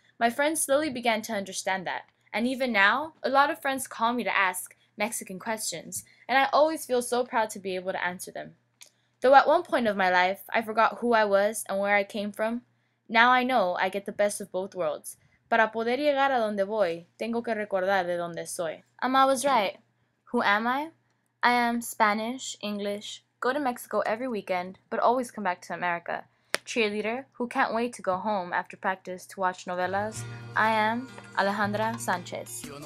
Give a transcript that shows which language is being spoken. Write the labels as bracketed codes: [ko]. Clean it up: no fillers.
[en] My friends slowly began to understand that, and even now, a lot of friends call me to ask Mexican questions, and I always feel so proud to be able to answer them. Though at one point of my life, I forgot who I was and where I came from, now I know I get the best of both worlds. [es] Para poder llegar a donde voy, tengo que recordar de donde soy. [en] Ama was right. Who am I? I am Spanish, English, go to Mexico every weekend, but always come back to America. Cheerleader, who can't wait to go home after practice to watch novelas. I am Alejandra Sanchez.